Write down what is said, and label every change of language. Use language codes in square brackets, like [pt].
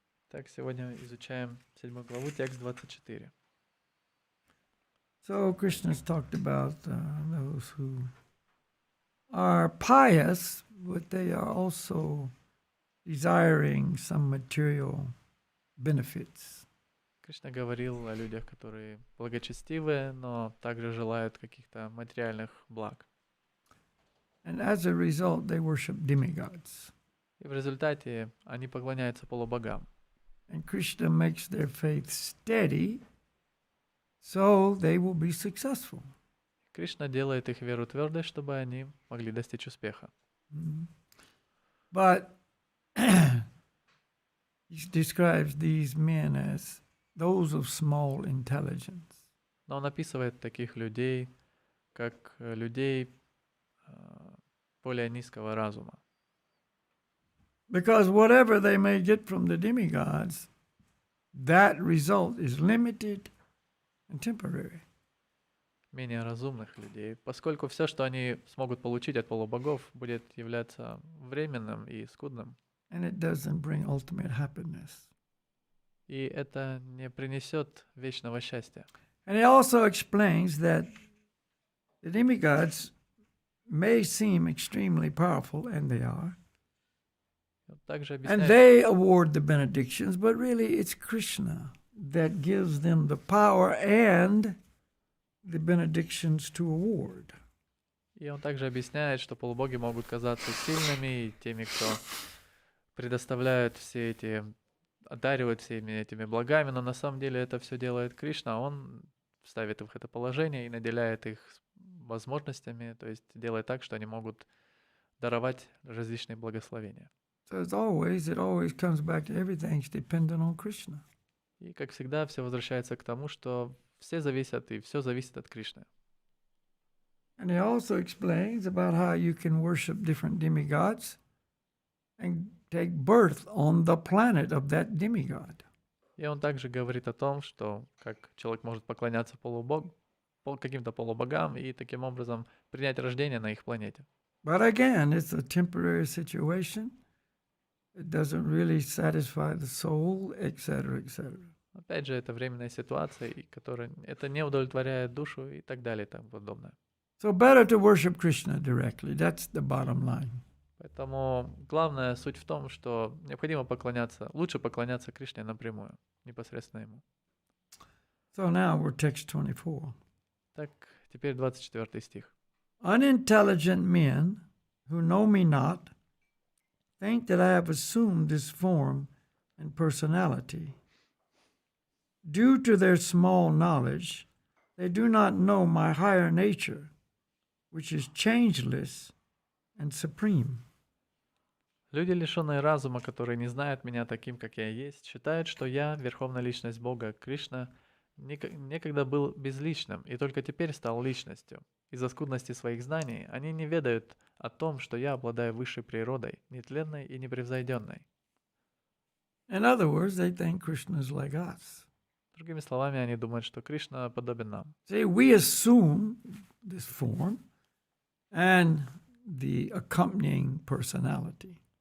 [ru] Так, сегодня изучаем 7 главу, текст 24. [en] So Krishna's talked about those who are pious, but they are also desiring some material benefits. [ru] Кришна говорил о людях, которые благочестивые, но также желают каких-то материальных благ. [en] And as a result, they worship demigods. [ru] И в результате они поклоняются полубогам. [en] And Krishna makes their faith steady, so they will be successful. [ru] Кришна делает их веру твердой, чтобы они могли достичь успеха. [en] But he describes these men as those of small intelligence. [ru] Но он описывает таких людей, как людей более низкого разума. [en] Because whatever they may get from the demigods, that result is limited and temporary. [ru] Менее разумных людей, поскольку все, что они смогут получить от полубогов, будет являться временным и скудным. [en] And it doesn't bring ultimate happiness. [ru] И это не принесет вечного счастья. [en] And he also explains that the demigods may seem extremely powerful, and they are. [ru] Также [en] And [ru] объясняет, [en] they award the benedictions, but really it's Krishna that gives them the power and the benedictions to award. [ru] и он также объясняет, что полубоги могут казаться сильными и теми, кто предоставляют все эти, одаривают всеми этими благами, но на самом деле это все делает Кришна, он ставит их в это положение и наделяет их возможностями, то есть делает так, что они могут даровать различные благословения. [en] So it always comes back to everything's dependent on Krishna. [ru] И, как всегда, все возвращается к тому, что все зависят и все зависит от Кришны. [en] And he also explains about how you can worship different demigods and take birth on the planet of that demigod. [ru] И он также говорит о том, что как человек может поклоняться каким-то полубогам и таким образом принять рождение на их планете. [en] But again, it's a temporary situation. It doesn't really satisfy the soul, etc., etc. [ru] Опять же, это временная ситуация, и которая это не удовлетворяет душу и так далее и тому подобное. [en] So better to worship Krishna directly. That's the bottom line. [ru] Поэтому главная суть в том, что необходимо лучше поклоняться Кришне напрямую, непосредственно ему. [en] So now we're text 24. [ru] Так, теперь 24 стих. [en] Unintelligent men who know me not think that I have assumed this form and personality. Due to their small knowledge, they do not know my higher nature, which is changeless and supreme. [ru] Люди, лишенные разума, которые не знают меня таким, как я есть, считают, что я, Верховная Личность Бога, Кришна, некогда был безличным и только теперь стал личностью. Из-за скудности своих знаний они не ведают о том, что я обладаю высшей природой, нетленной и непревзойденной. [en] In other words, they think Krishna is like us. [ru] Другими словами, они думают, что Кришна подобен нам. [en] See, we assume this form and the accompanying personality.